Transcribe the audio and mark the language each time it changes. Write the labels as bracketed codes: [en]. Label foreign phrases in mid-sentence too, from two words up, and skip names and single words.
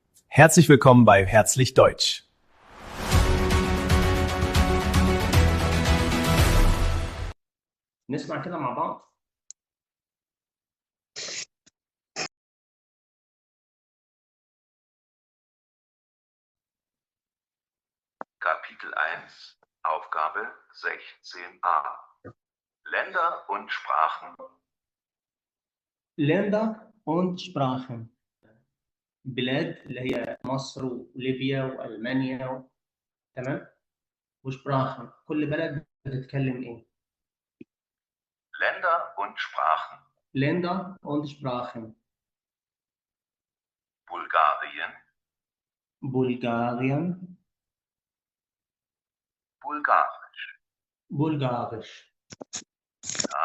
[de] Herzlich willkommen bei Herzlich Deutsch. [ar] نسمع كده مع بعض. [de] Kapitel 1, Aufgabe 16a. Länder und Sprachen. Länder und Sprachen. [ar] بلاد اللي هي مصر وليبيا وألمانيا تمام؟ وسبراخن كل بلد بتتكلم إيه؟ [de] Länder und Sprachen. Länder und Sprachen. Bulgarien, Bulgarien, Bulgarisch. Bulgarisch. Ja.